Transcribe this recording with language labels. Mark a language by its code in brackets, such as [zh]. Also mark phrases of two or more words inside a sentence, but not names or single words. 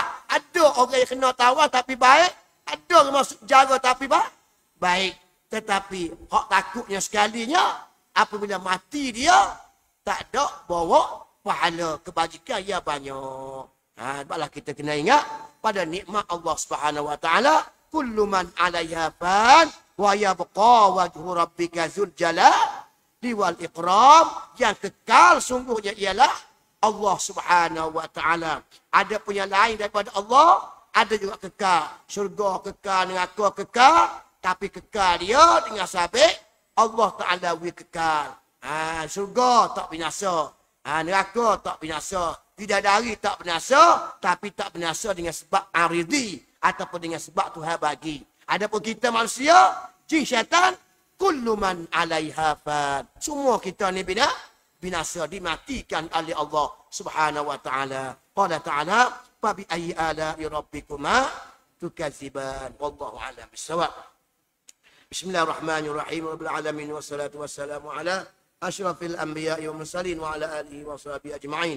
[ms] Ada orang yang kena tawar tapi baik. Ada orang masuk penjara tapi baik. Tetapi hak takutnya sekalinya apabila mati dia tak ada bawa pahala kebajikan yang banyak. Sebablah kita kena ingat pada nikmat Allah [ar] سبحانه وتعالى, كل من عليها فان ويبقى وجه ربك ذو الجلال والإكرام. [ms] Yang kekal sungguhnya ialah Allah [ar] سبحانه وتعالى. [ms] Ada punya lain daripada Allah, ada juga kekal. Syurga kekal, neraka kekal, tapi kekal dia dengan sabit Allah Taala kekal. Syurga tak binasa. Neraka tak binasa. Bidadari tak binasa, tapi tak binasa dengan sebab aridi ataupun dengan sebab Tuhan bagi. Adapun kita manusia, jin syaitan, [ar] كل من عليها فان. [ms] Semua kita ni binasa, dimatikan oleh Allah [ar] سبحانه وتعالى. قال تعالى فبأي آلاء ربكما تكذبان. والله أعلم بالصواب. بسم الله الرحمن الرحيم رب العالمين والصلاة والسلام على أشرف الأنبياء والمرسلين وعلى آله وصحبه أجمعين.